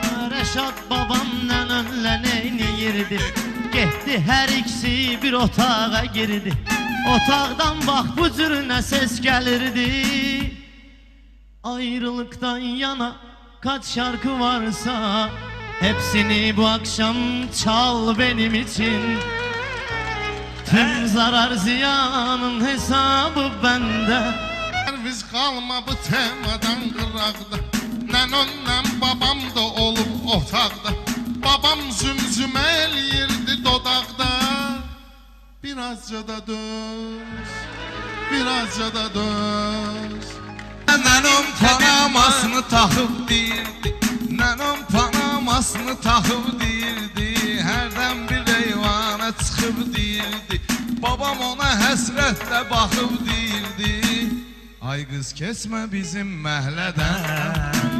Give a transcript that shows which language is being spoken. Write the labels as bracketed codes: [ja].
[az] Rəşad babam nənəmlə neyniyirdi, getdi hər ikisi bir otağa girdi, otaqdan bax bu cür nə ses gəlirdi. [tr] Ayrılıktan yana kaç şarkı varsa, hepsini bu akşam çal benim için. Tüm zarar ziyanın hesabı bende. [az] Biz qalma bu temadan qıraqda, nənonla babam da olub otaqda, babam zümzümə eləyirdi dodaqda. Birazca da döz, birazca da döz. Nənom panamasını taxıb deyirdi, nənom panamasını taxıb deyirdi, hərdən bir eyvana çıxıb deyirdi, babam ona həsrətlə baxıb deyirdi, ay qız kesmə bizim məhlədən.